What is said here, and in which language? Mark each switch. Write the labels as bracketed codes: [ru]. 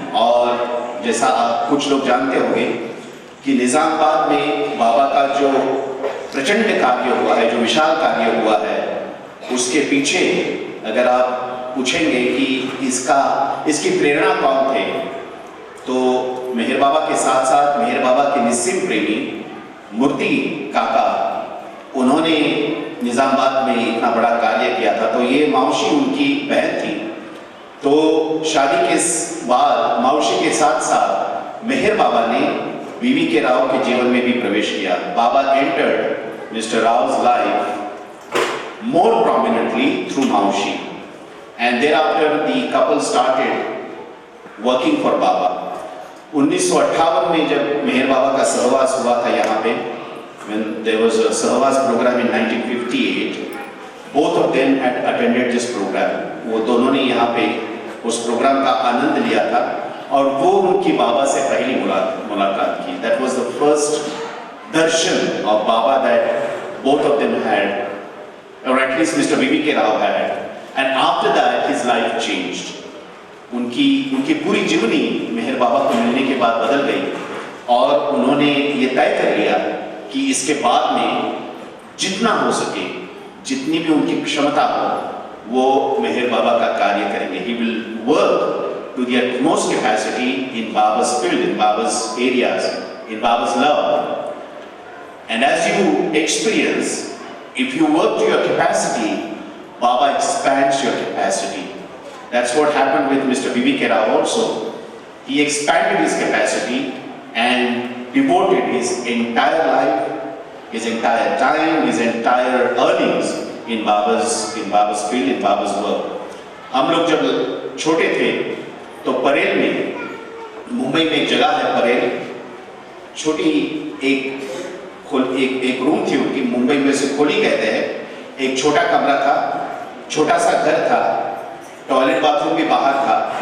[hi] और जैसा आप कुछ लोग जानते होंगे कि निजामाबाद में बाबा का जो प्रचंड कार्य हुआ है, जो विशाल कार्य हुआ है, उसके पीछे अगर आप पूछेंगे कि इसकी प्रेरणा कौन थे, तो मेहर बाबा के साथ साथ मेहर बाबा के निस्सिम प्रेमी मूर्ति काका, उन्होंने निजामाबाद में इतना बड़ा कार्य किया था. तो ये मौसी उनकी बहन थी. तो शादी के बाद मौसी के साथ साथ मेहर बाबा ने B.V.K. Rao के जीवन में भी प्रवेश किया. [en] Baba entered Mr. Rao's life more prominently through Maushi, and thereafter the couple started working for Baba. [hi] 1958 में जब मेहर बाबा का सहवास हुआ था यहाँ पे, [en] when there was a sahavas program in 1958, both of them had attended this program. [hi] वो दोनों ने यहाँ पे उस प्रोग्राम का आनंद लिया था और वो उनकी बाबा से पहली मुलाकात की. [en] That was the first darshan of Baba that both of them had, or at least Mr. B.V.K. Rao had. And after that his life changed. [hi] उनकी पूरी जीवनी मेहर बाबा को मिलने के बाद बदल गई और उन्होंने ये तय कर लिया कि इसके बाद में जितना हो सके, जितनी भी उनकी क्षमता हो, वो मेहर बाबा का कार्य करेंगे. [en] He will work to the utmost capacity in Baba's field, in Baba's areas, in Baba's love. And as you experience, if you work to your capacity, Baba expands your capacity. That's what happened with Mr. B.V.K. Rao also. He expanded his capacity and devoted his entire life, his entire time, his entire earnings in Baba's field, in Baba's work. [hi] हम लोग जब छोटे थे तो परेल में, मुंबई में एक जगह है परेल, छोटी एक रूम थी उनकी, मुंबई में से खोली कहते हैं. एक छोटा कमरा था, छोटा सा घर था, टॉयलेट बाथरूम भी बाहर था.